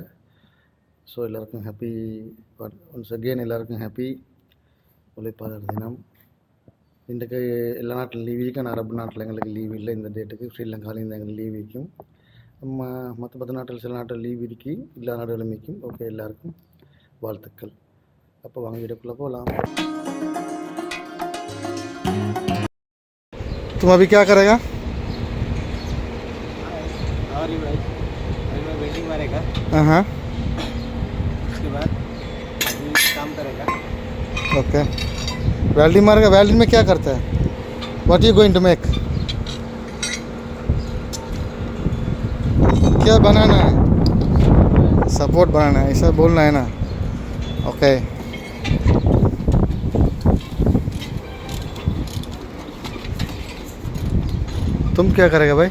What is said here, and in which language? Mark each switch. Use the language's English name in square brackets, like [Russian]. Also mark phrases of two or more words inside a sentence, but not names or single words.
[Tamil] ஸோ எல்லாருக்கும் [English] happy once again, [Tamil] எல்லாருக்கும் ஹாப்பி உழைப்பாளர் தினம். இன்றைக்கு எல்லா நாட்டிலும் லீவ் இருக்கும். ஆனால் அரபு நாட்டில் எங்களுக்கு லீவ் இல்லை இந்த டேட்டுக்கு. ஸ்ரீலங்காவில் இந்த எங்களுக்கு லீவ் இருக்கும். மற்ற 10 நாட்டில் சில நாட்டில் லீவ் இருக்கி, எல்லா நாடுகளும் இருக்கும். ஓகே, எல்லாருக்கும் வாழ்த்துக்கள். அப்போ வாங்க வீடியோக்குள்ளே போகலாம். [Hindi] तुम अभी क्या करेगा? वेल्डिंग मारेगा। हाँ, उसके बाद काम करेगा। ओके, वेल्डिंग मारेगा। वेल्डिंग में क्या करता है? [English] What you going to make? [Hindi] क्या बनाना है? सपोर्ट बनाना है, ऐसा बोलना है ना? ओके, तुम क्या करेगा भाई?